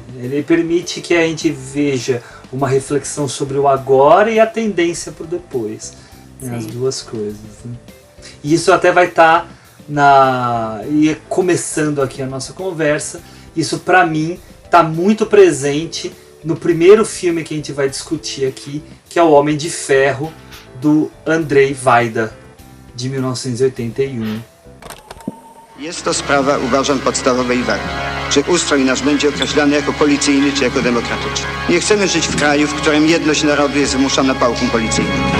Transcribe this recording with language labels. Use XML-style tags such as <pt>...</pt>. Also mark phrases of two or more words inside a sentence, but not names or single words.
<pt>Ele permite que a gente veja uma reflexão sobre o agora e a tendência para o depois. Né? As duas coisas. Né? E isso até vai estar e começando aqui a nossa conversa, isso para mim está muito presente no primeiro filme que a gente vai discutir aqui, que é O Homem de Ferro, do Andrzej Wajda, de 1981.</pt> <pl>Jest to sprawa, uważam, podstawowej wagi. Czy ustrój nasz będzie określany jako policyjny, czy jako demokratyczny? Nie chcemy żyć w kraju, w którym jedność narodu jest zmuszana pałką policyjną.</pl>